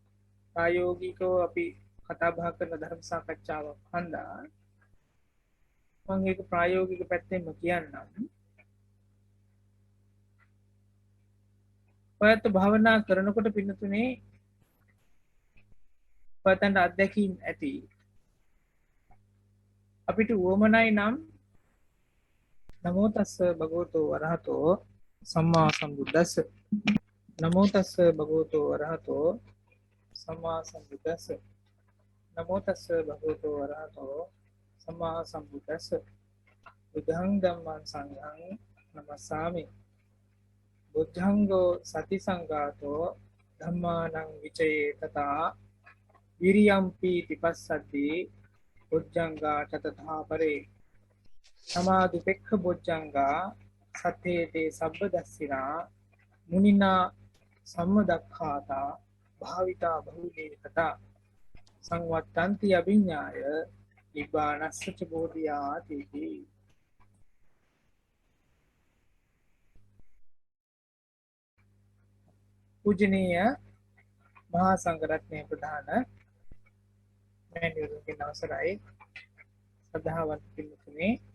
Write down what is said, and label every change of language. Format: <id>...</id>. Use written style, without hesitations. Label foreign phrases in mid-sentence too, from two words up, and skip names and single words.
<si>ප්‍රායෝගිකව අපි කතා බහ කරන ධර්ම සාකච්ඡාවක් හන්දා මම ඒක ප්‍රායෝගික පැත්තෙන්ම කියන්නම්. ඔයත් භාවනා කරනකොට පින්නතුනේ ඔයතන්ට අත්දැකීම් ඇති. අපිට උවමනයි නම්</si> <pi>නමෝ තස්ස භගවතෝ වරහතෝ සම්මා සම්බුද්දස්ස. නමෝ තස්ස භගවතෝ වරහතෝ සම්මා සම්බුද්දස්ස. නමෝ තස්ස භගවතෝ වරහතෝ සම්මා සම්බුද්දස්ස. බුද්ධං ධම්මං සංඝං නමස්සාමි. බුද්ධංගෝ සති සංඝාතෝ ධම්මානං විචයේ තථා විරියම්පි තිපස්සද්දී බොජ්ජංගා තතථා පරේ. සමාධිපෙක්ඛ බොජ්ජංගා සත්තේතේ සබ්බදස්සිනා මුනිනා සම්මදක්ඛාතා භාවිතා බහුලේ කතා සංවත්තන්ති අභිඤ්ඤාය නිබ්බානස්සච බෝධියාති.</pi> <si>පූජනීය මහා සංඝරත්නයේ ප්‍රධාන මෑණිවරුන්ගේ අවසරයි සදාවන්ත පින්තුනේ,</si>